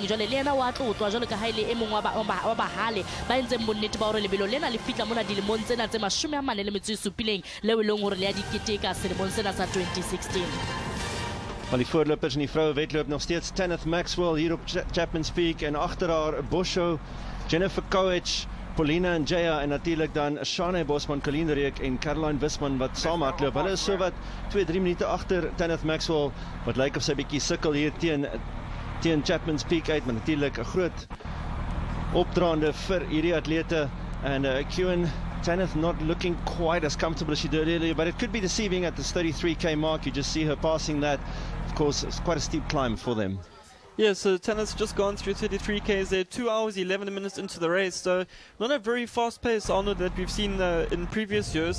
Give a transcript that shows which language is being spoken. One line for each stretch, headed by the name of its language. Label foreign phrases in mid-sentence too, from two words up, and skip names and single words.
Southern Sotho: Jwale le yena wa tlotlwa jwalo ka ha ile e mong wa bahale ba entseng bonnete ba hore lebelo lena le fitla mona dilemong tsena tse 47 leo e leng hore le ya diketeka selemong sena sa 2016.
Afrikaans: Van die voorlopers en die vroue wedloop nog steeds Tanith Maxwell hier op Chapman's Peak, en agter haar Bosho, Jennifer Koech, Paulina en Jaya, en natuurlijk dan Shane Bosman, Colleen Reek en Caroline Wisman wat saam hardloop. Hulle is so wat 2-3 minute agter Tanith Maxwell, wat lyk of sy bietjie sukkel hier teen Chapman's Peak uit, maar natuurlijk 'n groot opdraande vir hierdie atlete.
English: And Kewan, Tanith not looking quite as comfortable as she did earlier, but it could be deceiving at this 33k mark. You just see her passing that. Of course, it's quite a steep climb for them. Yeah, so Tanith's just gone through 33k's there, 2 hours 11 minutes into the race, so not a very fast pace, Arnold, that we've seen in previous years.